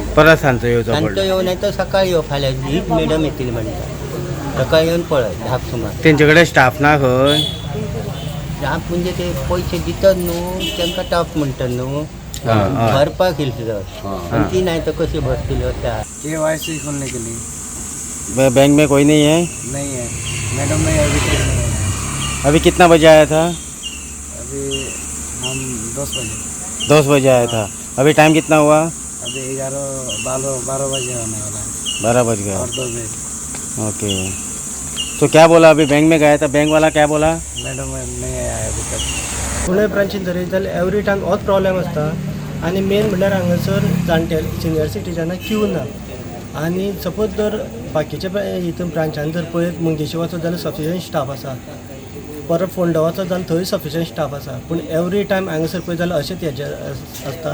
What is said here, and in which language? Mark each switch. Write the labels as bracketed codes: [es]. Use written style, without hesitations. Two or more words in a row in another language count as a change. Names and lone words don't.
[kok] परत सांजचो येवचो सांजचो पडलो. येवन येता सकाळी येवं फाल्यां हीच मॅडम येतली म्हणटा. सकाळी येवन पळय 10 सुमार. तेंचे कडेन स्टाफ ना खंय? स्टाफ म्हणजे ते पयशे दितात न्हू तेंकां टाप म्हणटात न्हू. भरपाक येयली पण ती नाही तर कशी भरतली होता. [hi] KYC खोलने के लिए बैंक में कोई नहीं है? नहीं है मैडम, नहीं अभी तक नहीं है. अभी कितना बजे आया था? अभी हम 10 बजे. 10 बजे आया था. अभी टाइम कितना हुआ? अभी 11 12 बजे आने वाला है. 12 बज गया. और 2 बजे. ओके. तो क्या बोला? अभी बैंक में गया था, बैंक वाला क्या बोला? मैडम नहीं आया अभी तक. [kok] पुणे ब्रांचीन धरयत जाल्यार [en] every time [kok] होच प्रॉब्लेम आसता. आनी मेन म्हणल्यार हांगासर जाणटे [en] senior citizenाक [kok] क्यू ना. आनी सपोज जर बाकीच्या हितून ब्रांचान जर पळयत मंगेशी वचत जाल्यार [en] sufficient staff [kok] आसा. परत फोंडा वचत जाल्यार थंय [en] sufficient staff [kok] आसा. पूण [en] every time [kok] हांगासर पळयत जाल्यार अशेंच हेजें आसता.